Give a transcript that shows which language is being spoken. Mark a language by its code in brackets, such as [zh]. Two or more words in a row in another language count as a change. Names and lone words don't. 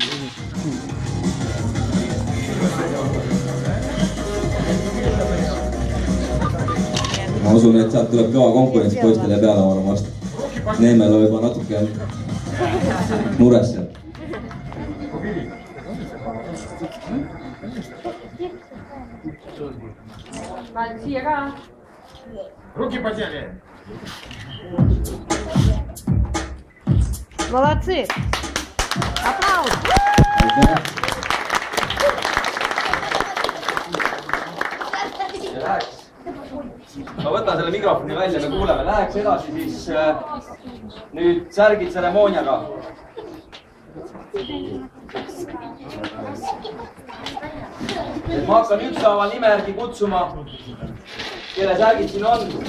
[et] Ma usun, et sealt tuleb kõva konkurents poistele peale varmast. Neemel on juba natuke mures seal. Siia ka. [ru] Руки подняли. Молодцы! Аплаус! [et] Ma võtan selle mikrofoni välja, me kuuleme. Läheks edasi siis nüüd särgid tseremooniaga. Ma hakkan ükshaaval nime järgi kutsuma, kelle särgid siin on.